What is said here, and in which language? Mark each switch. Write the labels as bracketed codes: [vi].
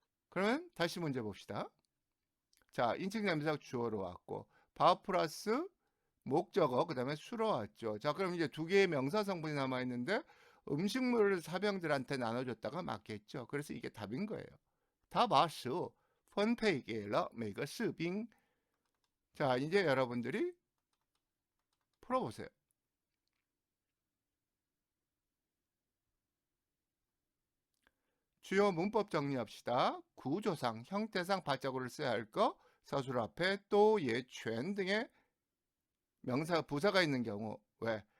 [ko] 그러면 다시 문제 봅시다. 자, 인칭 대명사 주어로 왔고 바 플러스 목적어 그 다음에 수로 왔죠. 자, 그럼 이제 두 개의 명사 성분이 남아있는데 음식물을 사병들한테 나눠줬다가 맞겠죠. 그래서 이게 답인 거예요. [zh] 他把食物分配给了每个士兵. [ko] 자, 이제 여러분들이 풀어보세요. 주요 문법 정리합시다. 구조상, 형태상 바자구를 써야 할 거, 서술 앞에 또, 예, 쭌 등의 명사, 부사가 있는 경우. 왜?